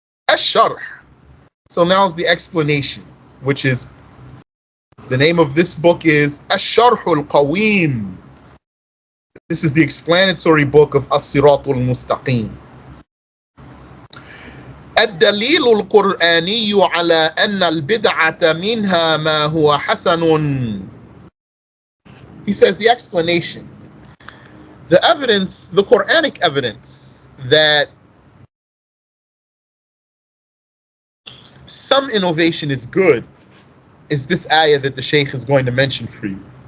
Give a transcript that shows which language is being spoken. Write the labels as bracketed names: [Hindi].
[English] Ash-SharH. So now's the explanation, which is, the name of this book is Ash-SharH Al-Qaweem. This is the explanatory book of As-Sirat Al-Mustaqim. [Arabic] الدليل القرآني على أن البدعة منها ما هو حسن. [English] He says the explanation, the evidence, the Quranic evidence that some innovation is good is this ayah that the Shaykh is going to mention for you.